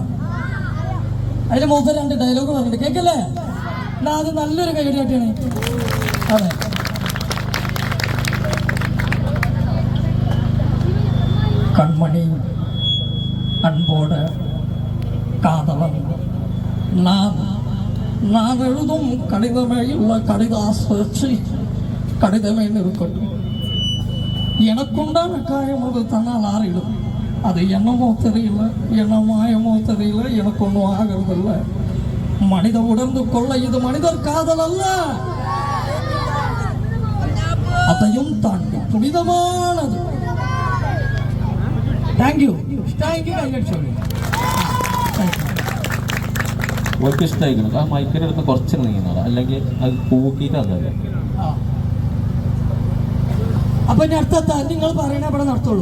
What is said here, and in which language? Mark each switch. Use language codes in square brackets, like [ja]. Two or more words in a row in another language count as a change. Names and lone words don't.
[ml] അതിന് മൂപ്പർ 2 ഡയലോഗ് പറഞ്ഞിട്ട് കേൾക്കല്ലേ? എന്നാ അത് നല്ലൊരു കൈയടി കാട്ടിയാണ്. അതെ, കൺമണി അൻപോട് കാതലൻ [ta] நான் எழுதும் கடிதமே உள்ள கடிதாசி கடிதமே இருக்கட்டும். எனக்குண்டான காயம் அது தன்னால் ஆறிடும். அது என்னமோ தெரியல, என்ன மாயமோ தெரியல, எனக்கு ஒன்றும் ஆகிறது இல்லை. மனித உணர்ந்து கொள்ள இது மனிதர் காதல் அல்ல, அதையும் தாண்டி புனிதமானது. [ml] താങ്ക്യൂ. ഓർക്ക് ഇഷ്ടമായിരിക്കണം. ആ മൈക്കിൻ്റെ അടുത്ത് കുറച്ച് നീങ്ങുന്നതാണ്, അല്ലെങ്കിൽ അത് പൂക്കിയിട്ട് അതല്ലേ. അപ്പൊ ഇനി അടുത്ത നിങ്ങൾ പറയണ ഇവിടെ നടത്തുള്ളൂ.